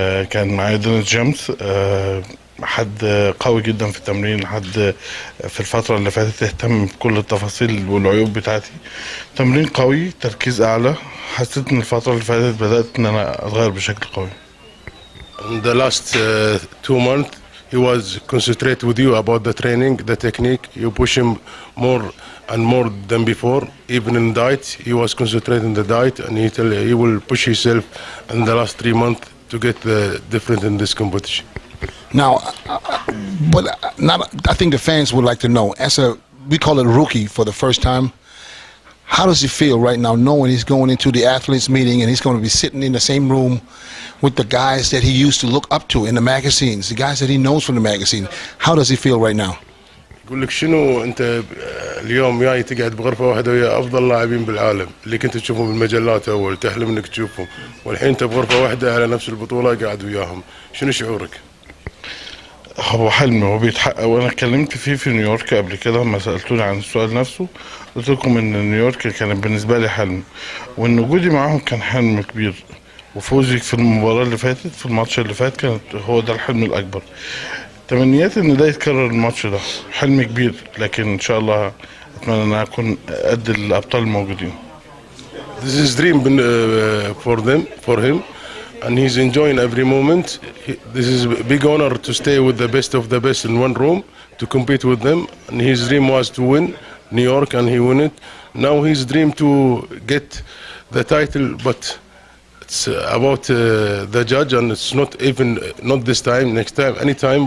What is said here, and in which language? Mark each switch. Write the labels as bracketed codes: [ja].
[ar] كان معايا دونالد جيمس، حد قوي جدا في التمرين، حد في الفترة اللي فاتت اهتم بكل التفاصيل والعيوب بتاعتي. تمرين قوي، تركيز أعلى. حسيت إن الفترة اللي فاتت بدأت إن أنا أتغير بشكل قوي. [en] In the last 2 months he was concentrate with you about the training, the technique. You push him more and more than before. Even in diet, he was concentrating the diet, and he will push himself in the last 3 months to get the difference in this competition. Now, I think the fans would like to know, we call it rookie for the first time, how does he feel right now knowing he's going into the athletes meeting and he's going to be sitting in the same room with the guys that he used to look up to in the magazines, the guys that he knows from the magazine? How does he feel right now? [ar] يقول لك شنو انت اليوم جاي تقعد بغرفه واحده ويا افضل لاعبين بالعالم اللي كنت تشوفهم بالمجلات اول، تحلم انك تشوفهم، والحين انت بغرفه واحده على نفس البطوله قاعد وياهم، شنو شعورك؟ هو حلم وبيتحقق، وانا اتكلمت فيه في نيويورك قبل كده لما سالتوني عن السؤال نفسه. قلت لكم ان نيويورك كان بالنسبه لي حلم، وان وجودي معاهم كان حلم كبير، وفوزي في المباراه اللي فاتت في الماتش اللي فات كانت هو ده الحلم الاكبر. تمنياتي ان ده يتكرر الماتش ده، حلم كبير، لكن ان شاء الله اتمنى ان اكون قد الابطال الموجودين. [en] This is dream for him, and he's enjoying every moment. This is a big honor to stay with the best of the best in one room to compete with them. And his dream was to win New York, and he won it. Now his dream to get the title, but it's about the judge, and it's not this time, next time, anytime.